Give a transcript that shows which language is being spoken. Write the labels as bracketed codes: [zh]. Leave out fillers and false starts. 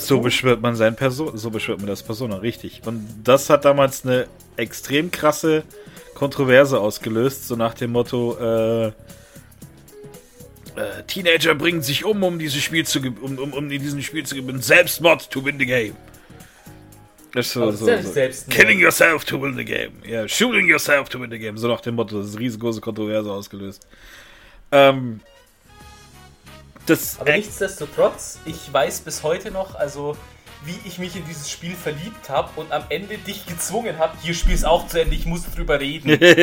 [de] So beschwört man das Persona, richtig. Und das hat damals eine extrem krasse Kontroverse ausgelöst, so nach dem Motto, Teenager bringen sich um dieses Spiel zu gewinnen. [en] Selbstmord to win the game. Killing yourself to win the game. Yeah, shooting yourself to win the game. [de] So nach dem Motto, das ist riesengroße Kontroverse ausgelöst. Aber nichtsdestotrotz, ich weiß bis heute noch, also wie ich mich in dieses Spiel verliebt habe und am Ende dich gezwungen habe, hier spiel's auch zu Ende, ich muss drüber reden.